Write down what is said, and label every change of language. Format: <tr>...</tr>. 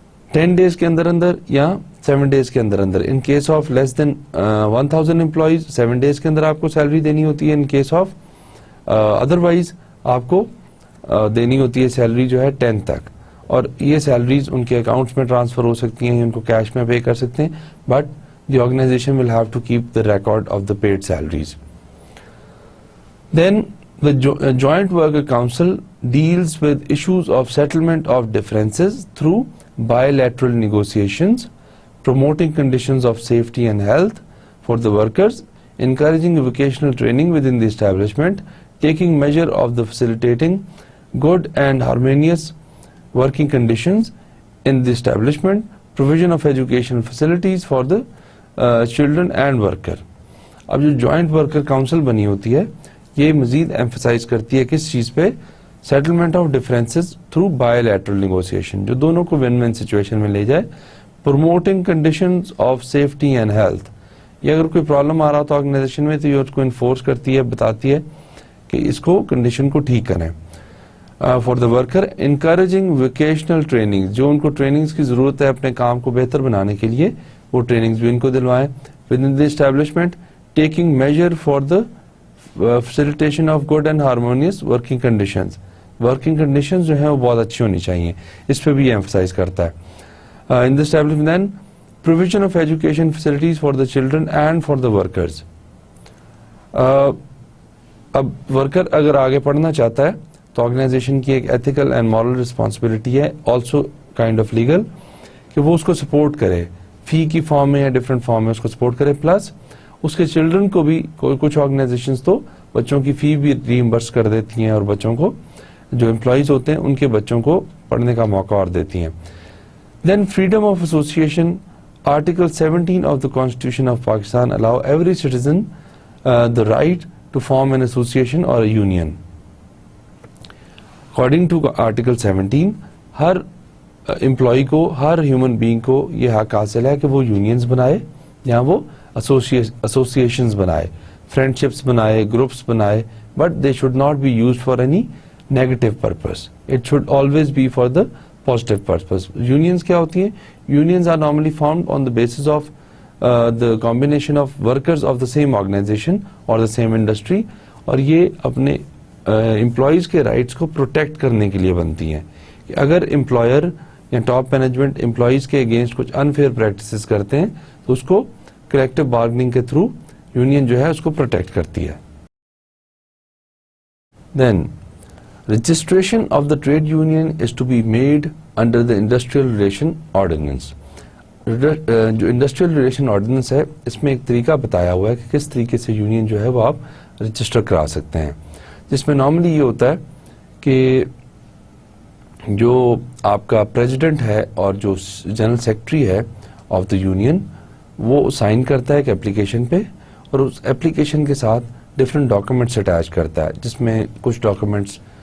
<ur>10 days کے اندر اندر یا 7 days کے اندر اندر.</ur> <en>in case of less than</en> <ur>1000 employees 7 days کے اندر آپ کو سیلری دینی ہوتی ہے. ان کیس آف ادروائز آپ کو دینی ہوتی ہے سیلری جو ہے 10th تک. اور یہ سیلریز ان کے اکاؤنٹس میں ٹرانسفر ہو سکتی ہیں, ان کو کیش میں پے کر سکتے ہیں,</ur> <en>But the organization will have to keep the record of the paid salaries. Then the Joint Worker Council deals with issues of settlement of differences through bilateral negotiations, promoting conditions of safety and health for the workers, encouraging vocational training within the establishment, taking measure of the facilitating good and harmonious working conditions in the establishment, provision of educational facilities for the children and worker.</en> <ur>اب جو joint worker council بنی ہوتی ہے یہ مزید emphasize کرتی ہے کس چیز پہ؟</ur> <en>settlement of differences through bilateral negotiation,</en> <ur>جو دونوں کو ون ون سچویشن میں لے جائے.</ur> <en>promoting conditions of safety and health,</en> <ur>یہ اگر کوئی پرابلم آ رہا تو آرگنائزیشن میں تو یہ اس کو انفورس کرتی ہے, بتاتی ہے کہ اس کو کنڈیشن کو ٹھیک کریں.</ur> <en>for the worker encouraging vocational training,</en> <ur>جو ان کو ٹریننگز کی ضرورت ہے اپنے کام کو بہتر بنانے کے لیے وہ ٹریننگز بھی ان کو دلوائیں. With in the establishment taking measure for the</ur> <en>facilitation of good and harmonious working conditions.</en> <ur>Working conditions جو ہیں وہ بہت اچھی ہونی چاہیے, اس پہ بھی ایمفسائز کرتا ہے.</ur> <en>In the establishment then provision of education facilities for the children and for the workers.</en> <ur>اب ورکر اگر آگے پڑھنا چاہتا ہے تو آرگنائزیشن کی ایک ایتھیکل اینڈ مورل رسپانسبلٹی ہے,</ur> <en>also kind of legal,</en> <ur>کہ وہ اس کو سپورٹ کرے, فی کی فارم میں یا ڈفرینٹ فارم میں اس کو سپورٹ کرے. پلس اس کے چلڈرن کو بھی کچھ آرگنائزیشنز تو بچوں کی فی بھی ریمبرس کر دیتی ہیں اور بچوں کو جو امپلائیز ہوتے ہیں ان کے بچوں کو پڑھنے کا موقع اور دیتی ہیں.</ur> <en>Then freedom of association, article 17 of the constitution of Pakistan allow every citizen the right to form an association or a union. According to</en> <ur>article 17 Hare employee کو, ہر ہیومن بینگ کو یہ حق حاصل ہے کہ وہ یونینز بنائے یا وہ associations بنائے, friendships بنائے, groups بنائے,</ur> <en>but they should not be used for any negative purpose. It should always be for the positive purpose.</en> <ur>Unions کیا ہوتی ہیں؟</ur> <en>Unions are normally formed on the basis of the combination of workers of the same organization or the same industry,</en> <ur>اور یہ اپنے employees کے rights کو protect کرنے کے لیے بنتی ہیں. کہ اگر employer یا ٹاپ مینجمنٹ employees کے اگینسٹ کچھ unfair practices کرتے ہیں تو اس کو کلیکٹو بارگننگ کے تھرو یونین جو ہے اس کو پروٹیکٹ کرتی ہے.</ur> <en>Then registration of the trade union is to be made under the industrial relation ordinance.</en> <ur>جو انڈسٹریل ریلیشن آرڈیننس ہے اس میں ایک طریقہ بتایا ہوا ہے کہ کس طریقے سے یونین جو ہے وہ آپ رجسٹر کرا سکتے ہیں, جس میں نارملی یہ ہوتا ہے کہ جو آپ کا پریزیڈنٹ ہے اور جو جنرل سیکرٹری ہے</ur> <en>of the union</en> <ur>وہ سائن کرتا ہے ایک اپلیکیشن پہ, اور اس اپلیکیشن کے ساتھ ڈفرینٹ ڈاکومنٹس اٹیچ کرتا ہے, جس میں کچھ ڈاکومنٹس</ur>